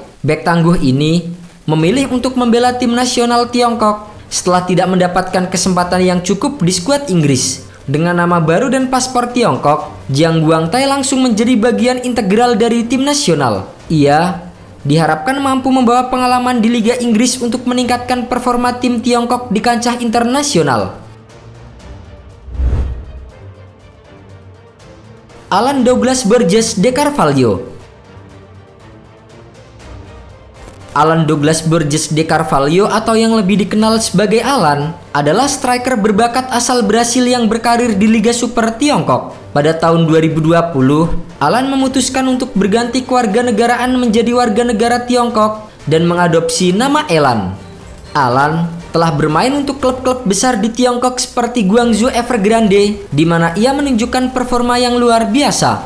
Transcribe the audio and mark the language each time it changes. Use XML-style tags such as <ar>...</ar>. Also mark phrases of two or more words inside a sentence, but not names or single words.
<id>Bek tangguh ini memilih untuk membela tim nasional Tiongkok setelah tidak mendapatkan kesempatan yang cukup di skuad Inggris. Dengan nama baru dan paspor Tiongkok, Jiang Guangtai langsung menjadi bagian integral dari tim nasional. Ia diharapkan mampu membawa pengalaman di Liga Inggris untuk meningkatkan performa tim Tiongkok di kancah internasional. Alan Douglas Borges de Carvalho. Alan Douglas Borges de Carvalho atau yang lebih dikenal sebagai Alan adalah striker berbakat asal Brasil yang berkarir di Liga Super Tiongkok. Pada tahun 2020, Alan memutuskan untuk berganti kewarganegaraan menjadi warga negara Tiongkok dan mengadopsi nama Elan. Alan telah bermain untuk klub-klub besar di Tiongkok seperti Guangzhou Evergrande, di mana ia menunjukkan performa yang luar biasa.</id>